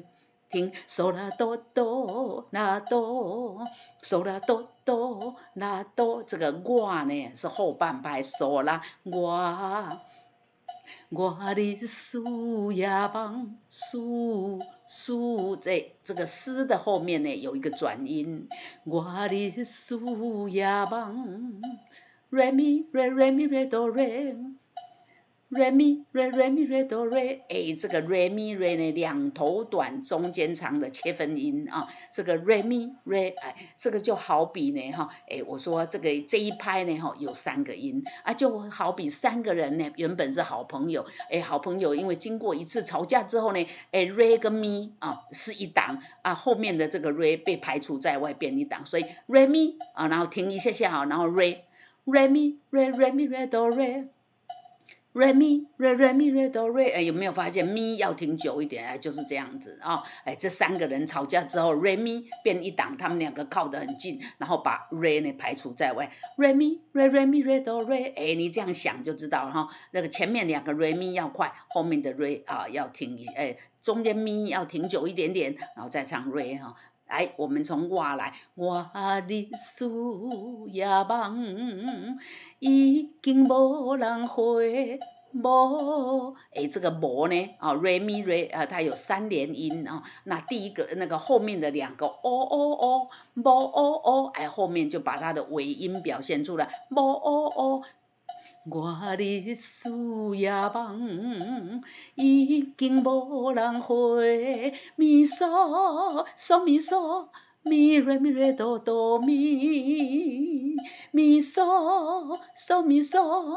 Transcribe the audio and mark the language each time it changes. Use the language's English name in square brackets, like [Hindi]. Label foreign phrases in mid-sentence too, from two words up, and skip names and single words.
[Chinese] 听嗦啦哆哆啦哆，嗦啦哆哆啦哆，这个我呢是后半拍，嗦啦我日思夜梦，这个思的后面呢有一个转音，我日思夜梦 ，re mi re re mi re do re。re mi re re mi re do re，这个 re mi re 呢两头短中间长的切分音这个 re mi re，这个就好比呢我说这一拍呢有3个音就好比3个人呢原本是好朋友，好朋友因为经过一次吵架之后呢re 跟 mi 是一档后面的这个 re 被排除在外变一档，所以 re mi 然后停一下然后 re mi re re mi re do re。re mi re re mi re do re，有没有发现咪要停久一点就是这样子这 3个人吵架之后 re mi 变一档，他们2个靠得很近，然后把 re 呢排除在外。re mi re re mi re do re，你这样想就知道了那个前面2个 re mi 要快，后面的 re 要停中间咪要停久一点点，然后再唱 re 来，我们从我来，我日思夜梦，已经无人回。无这个无呢 re mi re 它有3连音那第一个那个后面的2个无后面就把它的尾音表现出来，无我日思夜梦，已经无人回，咪嗦嗦咪嗦，咪瑞咪瑞哆哆咪，咪嗦嗦咪嗦。